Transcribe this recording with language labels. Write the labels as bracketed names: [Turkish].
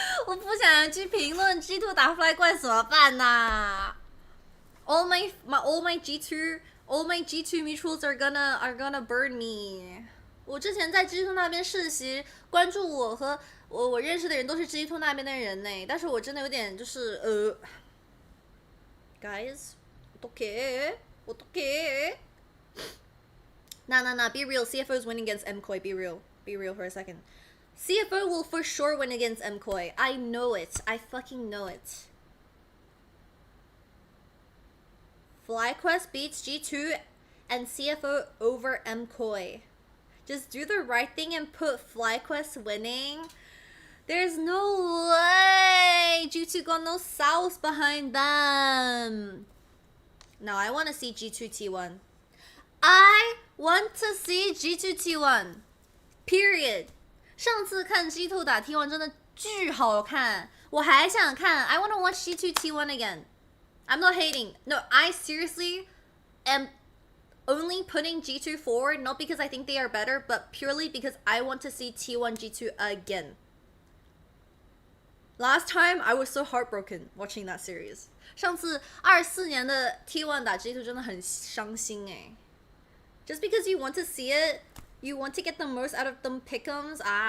[Chinese] 我不想去评论 G2 打 Fly Quest 怎么办呐？ [English] All my G2 mutuals are gonna burn me. [Chinese] 我之前在 G2 那边实习，关注我和我认识的人都是 G2 那边的人呢，但是我真的有点就是guys, [Korean] 어떡해? [English] Nah, be real. CFO's winning against MKOI. Be real for a second. CFO will for sure win against MKOI. I know it. I fucking know it. FlyQuest beats G2 and CFO over MKOI. Just do the right thing and put FlyQuest winning. There's no way G2 got no sauce behind them. No, I want to see G2 T1. I want to see G2 T1. Period. [Chinese] 上次看 G2 打 T1 真的巨好看，我还想看。 [English] I want to watch G2 T1 again. I'm not hating. No, I seriously am only putting G2 forward, not because I think they are better, but purely because I want to see T1 G2 again. Last time I was so heartbroken watching that series. [Chinese] 上次24年的 T1 打 G2 真的很伤心哎。 [English] Just because you want to see it, you want to get the most out of them Pickems.